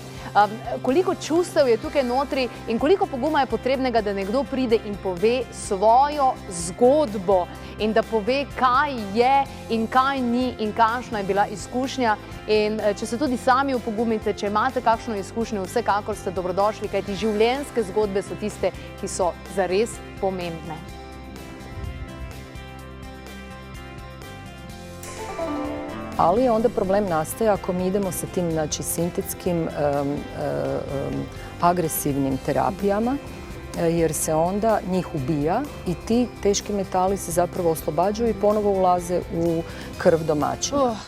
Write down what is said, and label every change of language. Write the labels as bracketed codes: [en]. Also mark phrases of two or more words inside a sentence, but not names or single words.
[sl] Koliko čustev je tukaj notri in koliko poguma je potrebnega, da nekdo pride in pove svojo zgodbo in da pove, kaj je in kaj ni in kakšna je bila izkušnja. In če se tudi sami opogumite, če imate kakšno izkušnjo, vsekakor ste dobrodošli, kajti življenjske zgodbe so tiste, ki so zares pomembne. [hr] Ali onda problem nastaje ako mi idemo sa tim, znači, sintetskim agresivnim terapijama, jer se onda njih ubija i ti teški metali se zapravo oslobađaju i ponovo ulaze u krv domaćina.